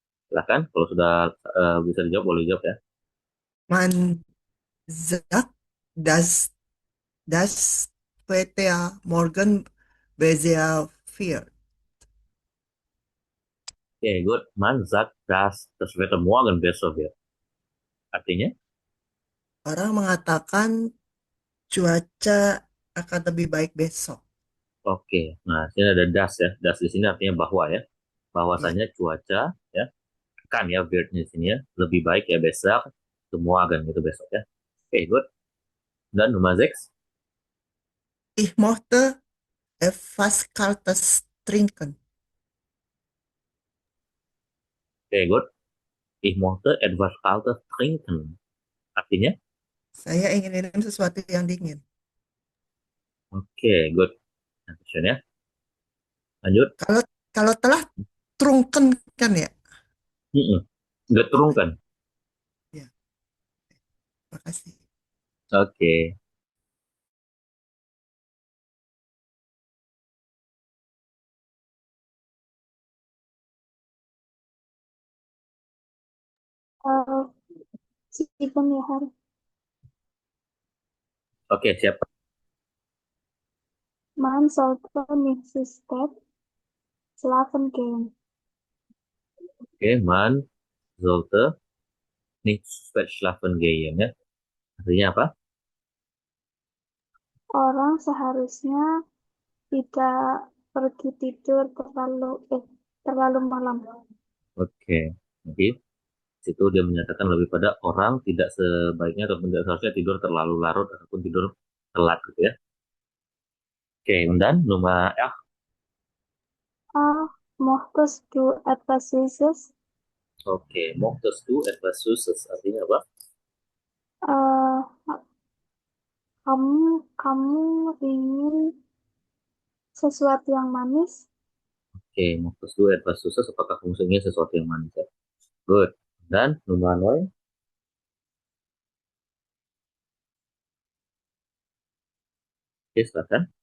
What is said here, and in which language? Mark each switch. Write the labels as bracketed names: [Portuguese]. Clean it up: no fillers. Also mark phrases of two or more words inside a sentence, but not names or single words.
[Indonesian] Silahkan, kalau sudah bisa dijawab, boleh dijawab ya. [German] Man sagt, das Wetter morgen besser wird. [English] Oke, good. [German] Man sagt, dass das Wetter morgen besser wird. [Indonesian] Artinya? Orang mengatakan cuaca akan lebih baik besok. Oke, nah sini ada das ya. Das di sini artinya bahwa ya. Bahwasanya cuaca ya akan ya wird-nya di sini ya lebih baik ya besok semua akan gitu besok ya. [English] Oke, good. [Indonesian] Dan Nummer 6. [German] Ich möchte etwas Kaltes trinken. [English] Oke, good. [German] Ich möchte etwas Kaltes trinken. [Indonesian] Artinya? Saya ingin minum sesuatu yang dingin. [English] Oke, good. [Indonesian] Nah, question ya. Lanjut. Kalau telah trunken kan ya? Getrunken kan? Ya, makasih. Oke. Stephen ya, Har. Oke, siapa? [German] Man sollte nicht zu spät schlafen gehen. Oke, man sollte nicht zu spät schlafen gehen ya. [Indonesian] Artinya apa? Orang seharusnya tidak pergi tidur terlalu malam. Oke. Jadi situ dia menyatakan lebih pada orang tidak sebaiknya atau tidak seharusnya tidur terlalu larut ataupun tidur telat gitu ya. Oke, dan Nummer 8. [German] Möchtest du etwas Süßes? Oke, möchtest du etwas Süßes? [Indonesian] Artinya apa? Eh, kamu ingin sesuatu yang manis? Oke, [German] möchtest du etwas Süßes? [Indonesian] Apakah kamu ingin sesuatu yang manis ya? Good. Dan Nummer 9. Oke, silakan.